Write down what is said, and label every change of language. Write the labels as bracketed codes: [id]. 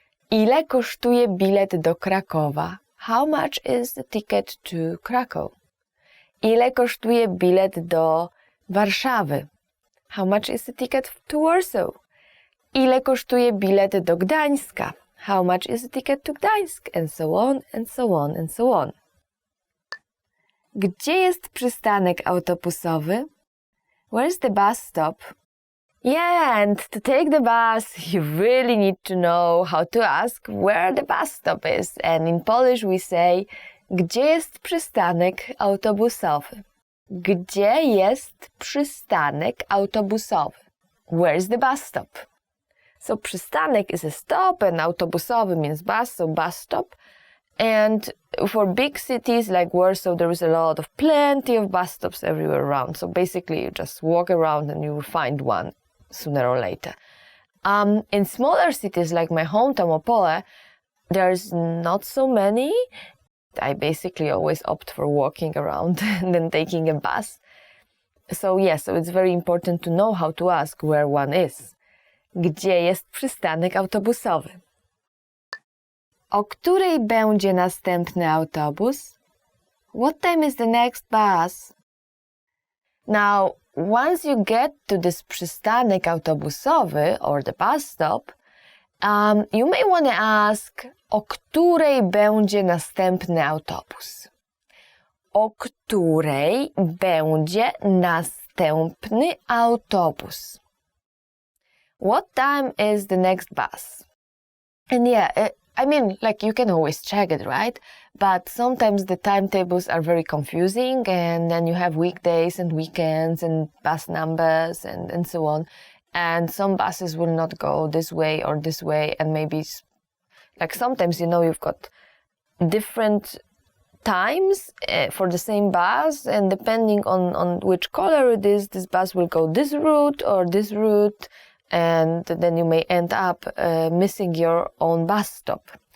[pl] Ile kosztuje bilet do Krakowa? [en] How much is the ticket to Krakow? [pl] Ile kosztuje bilet do Warszawy? [en] How much is the ticket to Warsaw? [pl] Ile kosztuje bilet do Gdańska? [en] How much is the ticket to Gdańsk? And so on, and so on, and so on. [pl] Gdzie jest przystanek autobusowy? [en] Where's the bus stop? Yeah, and to take the bus, you really need to know how to ask where the bus stop is. And in Polish we say, [pl] gdzie jest przystanek autobusowy? Gdzie jest przystanek autobusowy? [en] Where's the bus stop? So przystanek is a stop and autobusowy means bus, so bus stop. And for big cities like Warsaw, there is plenty of bus stops everywhere around. So basically you just walk around and you will find one sooner or later. In smaller cities like my hometown, Opole, there's not so many. I basically always opt for walking around than taking a bus. So yes, so it's very important to know how to ask where one is. [pl] Gdzie jest przystanek autobusowy? O której będzie następny autobus? [en] What time is the next bus? [pl] Now, [en] once you get to this przystanek autobusowy or the bus stop, you may want to ask, [pl] o której będzie następny autobus? O której będzie następny autobus? [en] What time is the next bus? And yeah, I mean, like, you can always check it, right? But sometimes the timetables are very confusing, and then you have weekdays and weekends and bus numbers and so on. And some buses will not go this way or this way, and maybe, like, sometimes, you've got different times for the same bus, and depending on which color it is, this bus will go this route or this route, and then you may end up missing your own bus stop.